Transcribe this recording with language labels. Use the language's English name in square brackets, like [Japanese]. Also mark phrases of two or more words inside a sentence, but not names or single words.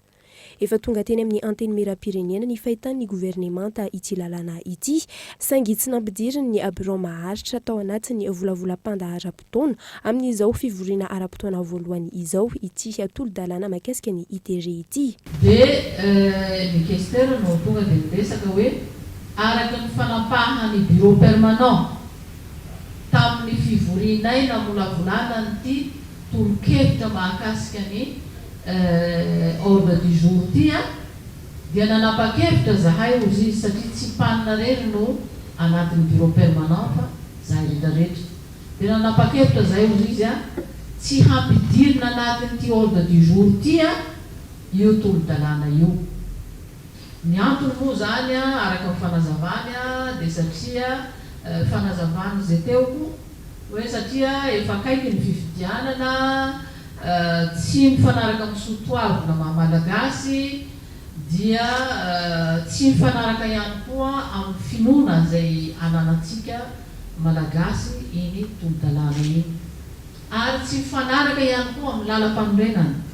[Malagasy] Efa tonga teny amin'ny anteny mera-pirenena ny fahitan'ny gouvernemanta ity lalàna ity saingy tsy nampidiriny ny bureau maharitra tao anatiny volavolam-pandaharam-potoana amin'izao fivoriana ara-potoana voalohany izao ity tolo-dalàna mahakasika ny ITG ity. Ny questeur no tonga dia miresaka hoe araka ny fanampahany [French] bureau permanent [Malagasy] tamin'ny fivorianay namolavolana nyity toro-kevitra mahakasika ny [French] ordre du jour [Malagasy] ity dia nanapa-kevitra zahay ozy izy satria tsy panina rery no anatin'ny [French] bureau permanent [Malagasy] fa zahay rehetrarehetra dia nanapa-kevitra zahay ozy izy tsy hampidirina anatin'ity [French] ordre du jour [Malagasy] ity io tolo-dalàna io. Ny antony moa zany araka ny fanazavany dia satria fanazavany zay teoko hoe satria efa akaiky ny fifidianana tsy mifanaraka amin'ny sotoavina maha-malagasy dia tsy mifanaraka ihany koa amin'ny finoana izay ananantsika malagasy iny tolo-dalàna iny ary tsy mifanaraka ihany koa amin'ny lalam-panorenana.